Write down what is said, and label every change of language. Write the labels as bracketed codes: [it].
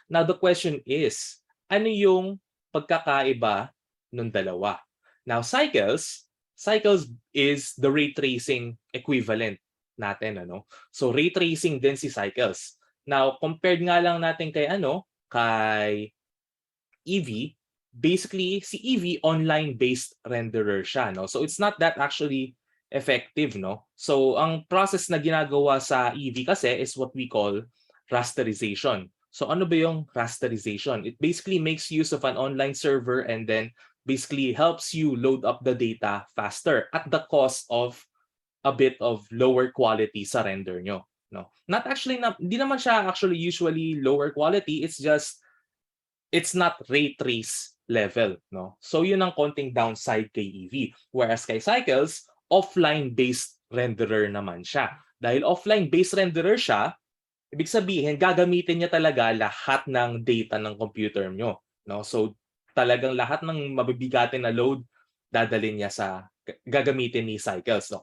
[en] Now, the question is, [tl] ano yung pagkakaiba ng dalawa? [en] Now, cycles is the ray tracing equivalent [tl] natin, ano. [en] So ray tracing [tl] din si Cycles. Now, compared nga lang natin kay kay EV, basically si EV [en] online-based renderer [tl] siya, no. [en] So it's not that actually effective, no. So [tl] ang process na ginagawa sa EV kasi [en] is what we call rasterization. So ano ba yung rasterization? It basically makes use of an online server and then basically helps you load up the data faster at the cost of a bit of lower quality [tl] sa render nyo. [en] No? Not actually, [tl] hindi naman siya [en] actually usually lower quality. It's just, it's not ray trace level. No? [tl] So yun ang konting downside kay EV. Whereas kay Cycles, [en] offline-based renderer [tl] naman siya. Dahil [en] offline-based renderer [tl] siya, ibig sabihin, gagamitin niya talaga lahat ng data ng computer nyo. No? So talagang lahat ng mabibigatin na load, dadalhin niya gagamitin ni Cycles. No?